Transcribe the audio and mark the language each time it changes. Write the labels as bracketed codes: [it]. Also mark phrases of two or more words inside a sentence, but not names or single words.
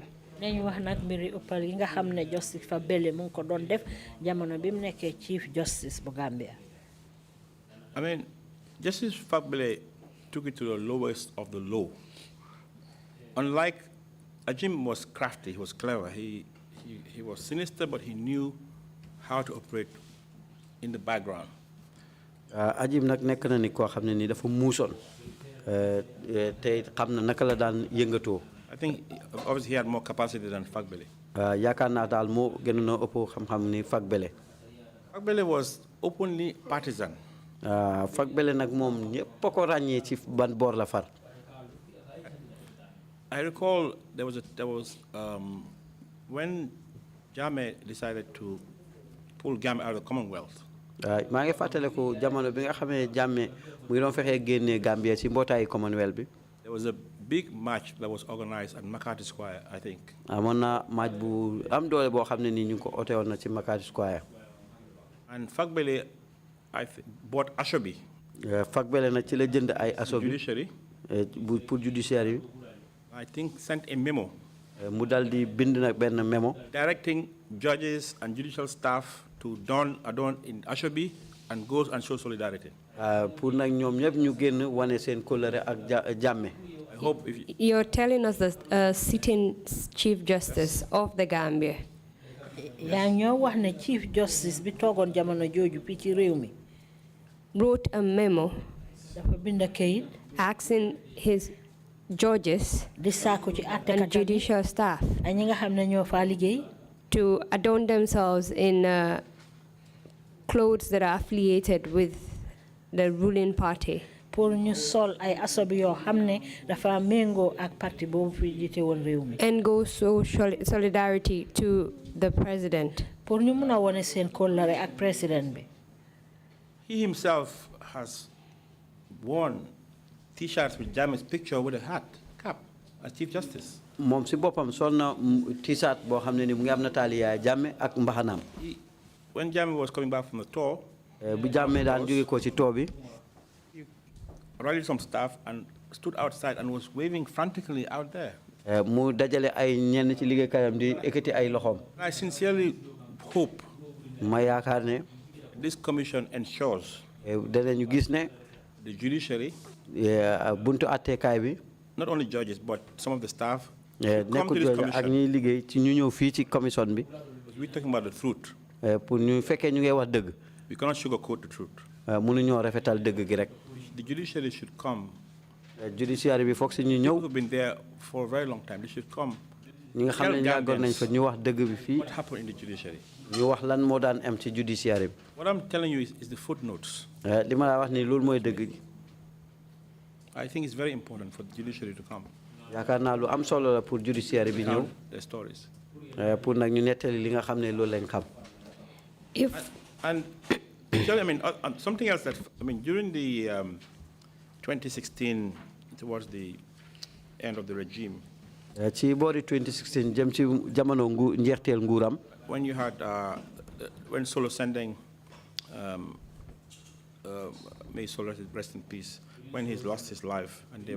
[wo] Nañu wax nak mbiri uppal yi nga xamne Justice Fagbele mu ko doon def jamono bi mu nekké [en] Chief Justice [wo] bu Gambia. [en] I mean, Justice Fagbele took it to the lowest of the low. Unlike Ajim was crafty, he was clever, he was sinister, but he knew how to operate in the background. [wo] Ajim nak nek na ni ko xamne ni dafa muusoon te xamna naka la daan yëngatoo. [en] I think obviously he had more capacity than Fagbele. [wo] Yaakaar naa daal moo gënoon a ëpp xam-xam ni Fagbele. [en] Fagbele was openly partisan. [wo] Fagbele nag moom ñëpp a ko ràññee ci ban boor la far. [en] I recall there was when Jammeh decided to pull Gambia out of the Commonwealth. [wo] maa ngi fàttaliku jamono bi nga xamee Jammeh mu ngi doon fexee génnee Gambia ci mbootaayu Commonwealth bi. [en] There was a big march that was organized at Makati Square, I think. [wo] Amoon na march bu am doole boo xam ne nii ñu ngi ko oote woon na ci Makati Square. [en] And Fagbele, bought Ashobi. [wo] Fagbele nag ci la jënd ay Ashobi. [en] Judiciary. [wo] Pour judiciary. [en] I think sent a memo. [wo] Mu dal di bind nag benn memo. [en] Directing judges and judicial staff to adorn in Ashobi and goes and show solidarity. [wo] Pour nag ñoom ñëpp ñu génn wane seen kóllëre ak Jammeh. [en] I hope if You're telling us that sitting Chief Justice of the Gambia. [wo] yaa ñoo wax ne [en] Chief Justice [wo] bi toogoon jamono jooju fii ci réew mi. [en] Wrote a memo. [wo] dafa bind kayit. [en] Asking his judges and judicial staff to adorn themselves in clothes that are affiliated with the ruling party. [wo] pour ñu sol ay asobi yoo xam ne dafa méngoo ak parti boobu fi jiite woon réew mi. [en] And go show solidarity to the president. [wo] Pour ñu mun a wone seen kóllare ak président bi. [en] He himself has worn T-shirts with Jammeh's picture with a hat, cap, as Chief Justice. [wo] Moom si boppam sol na T-shirt boo xam ne ni mu ngi am nataali Yaya Jammeh ak mbaxanaam. [en] When Jammeh was coming back from the tour, [wo] bu Jammeh daan jóge ko ci tour bi, [en] he rallied some staff and stood outside and was waving frantically out there. [wo] mu dajale ay ñenn ci liggéeykaayam di ekkati ay loxoom. [en] I sincerely hope [wo] ma yaakaar ne [en] this commission ensures [wo] danañu gis ne [en] the judiciary, [wo] buntu attekaay bi, [en] not only judges but some of the staff, [wo] nekkul jooju ak ñiy liggéey ci ñu ñëw fii ci commission bi. [en] we're talking about the truth. [wo] pour ñu fekkee ñu ngi wax dëgg. [en] We cannot sugarcoat the truth. [wo] mënuñoo rafetal dëgg gi rek. [en] The judiciary should come. [wo] Judiciary bi foog si ñu ñëw. [en] People who've been there for a very long time. They should come. [wo] ñi nga xam ne yàggoon nañ fa ñu wax dëgg bi fii. [en] What happened in the judiciary? [wo] ñu wax lan moo daan am ci judiciary bi. [en] What I'm telling you is the footnotes. [wo] li ma la wax ni loolu mooy dëgg gi. [en] I think it's very important for the judiciary to come. [wo] yaakaar naa lu am solo la pour judiciary bi ñëw. [en] Their stories. [wo] pour nag ñu nettali li nga xam ne loolu lañ xam. [en] And I mean, something else that, I mean, during the 2016, towards the end of the regime, [wo] ci boori 2016 jëm ci jamono njeexteel nguuram. [en] when you had, when Solo Sending, may Solo rest in peace, when he's lost his life, and they